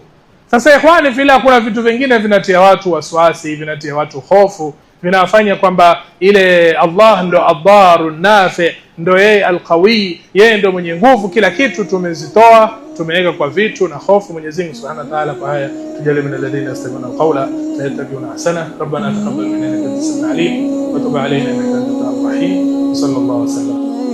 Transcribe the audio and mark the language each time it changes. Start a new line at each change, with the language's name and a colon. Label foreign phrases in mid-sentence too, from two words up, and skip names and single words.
Swahili: Sasa
Arabic: إخواني في الله,
Swahili: kuna vitu vingine vinatia watu wasiwasi, vinatia watu hofu, vinafanya kwamba ile Allah ndo
Arabic: الضار النافع,
Swahili: ndo yeye alqawi, yeye ndo mwenye nguvu. Kila kitu tumezitoa, tumeweka kwa vitu na hofu. Mwenyezi Mungu
Arabic: سبحانه وتعالى
Swahili: kwa haya tujalie
Arabic: من الذين يستمعون القول فيتبعون أحسنه. ربنا تقبل منا إنك أنت السميع العليم وتب علينا إنك أنت التواب الرحيم. صلى الله عليه وسلم.